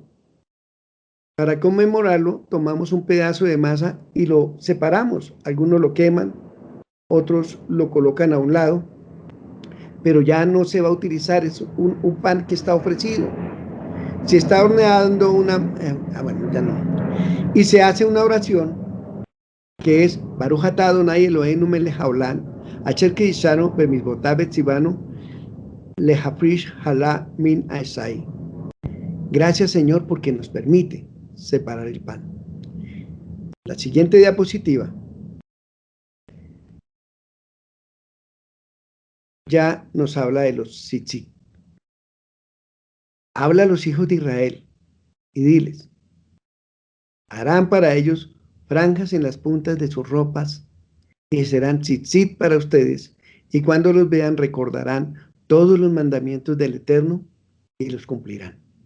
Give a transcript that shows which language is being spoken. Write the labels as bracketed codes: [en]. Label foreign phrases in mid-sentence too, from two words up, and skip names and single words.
[es] Para conmemorarlo, tomamos un pedazo de masa y lo separamos. Algunos lo queman, otros lo colocan a un lado, pero ya no se va a utilizar, es un pan que está ofrecido. Si está horneando bueno, ya no. Y se hace una oración que es [he] ברוך אתה אדני אלהינו מלך העולם אשר קדשנו במצותיו וצונו להפריש חלה מן העיסה. [es] Gracias, Señor, porque nos permite separar el pan. La siguiente diapositiva ya nos habla de los tzitzit. Habla a los hijos de Israel y diles, harán para ellos franjas en las puntas de sus ropas y serán tzitzit para ustedes, y cuando los vean recordarán todos los mandamientos del Eterno y los cumplirán.